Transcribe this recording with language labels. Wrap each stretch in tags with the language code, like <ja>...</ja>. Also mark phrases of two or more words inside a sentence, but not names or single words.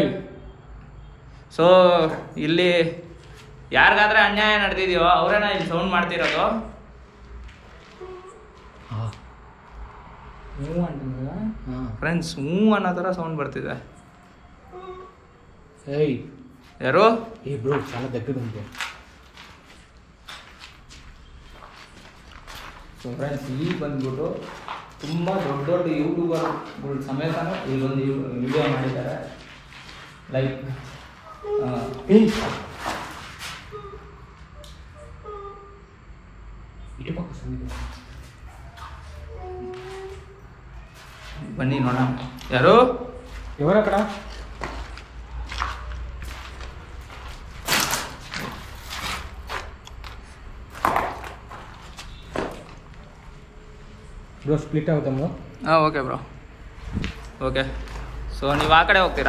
<kn>ಸೊ ಇಲ್ಲಿ ಯಾರಿಗಾದ್ರೆ ಅನ್ಯಾಯ ನಡೆದಿದೆಯೋ ಅವರೇನ ಇಲ್ಲಿ ಸೌಂಡ್ ಮಾಡ್ತಿರೋದು? ಫ್ರೆಂಡ್ಸ್, ಅನ್ನೋ ಥರ ಸೌಂಡ್ ಬರ್ತಿದೆ. ಏಯ್, ಯಾರು? ಏ ಬ್ರೋ,</kn> <te>చాలా దగ్గర ఉంది.</te> <kn>ಸೊ ಫ್ರೆಂಡ್ಸ್, ಈಗ ಬಂದ್ಬಿಟ್ಟು ತುಂಬ ದೊಡ್ಡ ಯೂಟ್ಯೂಬರ್ಗಳು ಸಮೇತನೂ ಇಲ್ಲಿ ಒಂದು ವಿಡಿಯೋ ಮಾಡಿದ್ದಾರೆ. ಲೈಕ್ ಬನ್ನಿ ನೋಡೋಣ. ಯಾರು?</kn> <te>ఎవరు అక్కడ? ಬ್ರೋ, ಸ್ಪ್ಲಿಟ್ అవుతాము.</te> <kn>ಹಾಂ, ಓಕೆ ಬ್ರೋ, ಓಕೆ. ಸೊ ನೀವು ಆ ಕಡೆ ಹೋಗ್ತೀರಾ?</kn>